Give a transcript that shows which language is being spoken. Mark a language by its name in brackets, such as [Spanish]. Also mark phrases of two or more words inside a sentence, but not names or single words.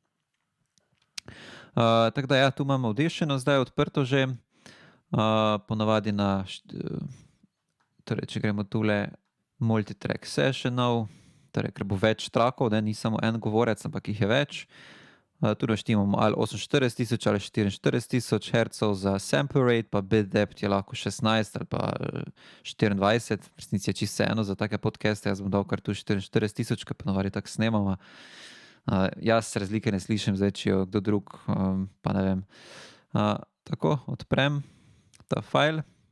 [Slovenian] Tako da ja, tu imamo Audition zdaj odprto že, ponavadi torej, če gremo tule [English] multitrack sessionov, [Slovenian] torej, ker bo več trackov, ne, ni samo en govorec, ampak jih je več. Tu naštimamo ali 48.000 ali 44.000 hertzov za [English] sample rate, [Slovenian] pa [English] bit depth [Slovenian] je lahko 16 ali pa 24, v resnici je čisto vseeno za take podcaste, jaz bom dal kar tu 44.000, ker ponavadi tako snemamo. Jaz razlike ne slišim, zdaj če jo kdo drug, pa ne vem. Tako, odprem ta file.